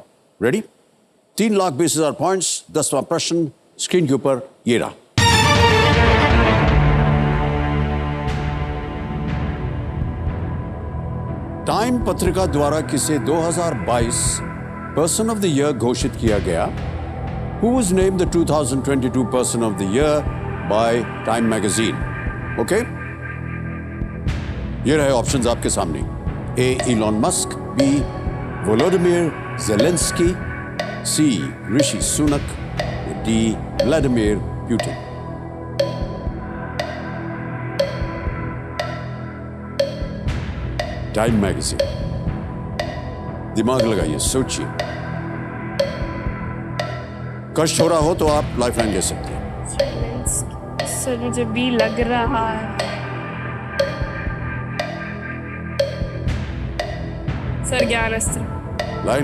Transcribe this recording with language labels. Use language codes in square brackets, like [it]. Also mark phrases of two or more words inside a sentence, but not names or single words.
[hi] रेडी? 3,20,000 पॉइंट्स। 10वां प्रश्न स्क्रीन के ऊपर ये रहा। टाइम पत्रिका द्वारा किसे 2022 [en] Person of the Year [hi] घोषित किया गया? [en] Who was named the 2022 Person of the Year by Time Magazine? Okay? [hi] ये रहे ऑप्शंस आपके सामने। [en] A. Elon Musk, B. Volodymyr Zelensky, C. Rishi Sunak, D. Vladimir Putin. [hi] टाइम मैगजीन, दिमाग लगाइए, सोचिए। कष्ट हो रहा हो तो आप लाइफलाइन ले सकते हैं। सर मुझे बी लग रहा है। सर ज्ञान अस्त्र।